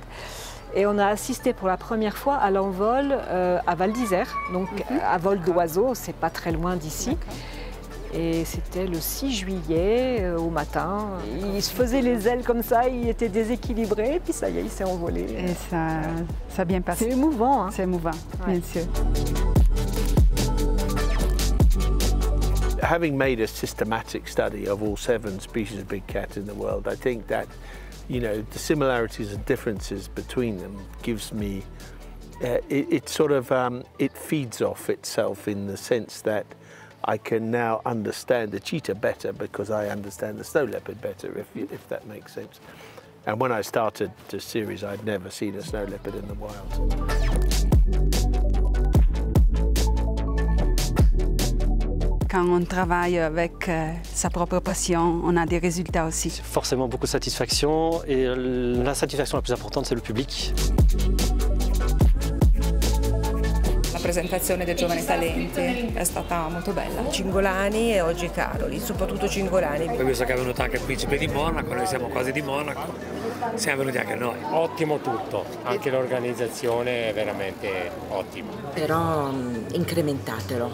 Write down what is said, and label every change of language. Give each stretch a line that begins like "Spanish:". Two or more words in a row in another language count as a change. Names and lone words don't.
French: Et on a assisté pour la première fois à l'envol à Val d'Isère, donc à vol d'oiseau, c'est pas très loin d'ici. Et c'était le 6 juillet au matin. Il se faisait les ailes comme ça, il était déséquilibré, et puis ça y est, il s'est envolé. Et ça a bien passé. C'est émouvant. Hein. C'est émouvant, bien sûr.
English: Having made a systematic study of all 7 species of big cat in the world, I think that the similarities and differences between them gives me, it feeds off itself in the sense that I can now understand the cheetah better because I understand the snow leopard better, if that makes sense. And when I started the series, I'd never seen a snow leopard in the wild.
French: Quand on travaille avec sa propre passion, on a des résultats aussi. Forcément beaucoup de satisfaction et la satisfaction la plus importante c'est le public.
Italian: La presentazione dei giovani talenti è stata molto bella. Cingolani e oggi Caroli, soprattutto Cingolani. Poi visto che è venuto anche il principe di Monaco, noi siamo quasi di Monaco, siamo venuti anche noi. Ottimo tutto, anche l'organizzazione è veramente ottima. Però incrementatelo.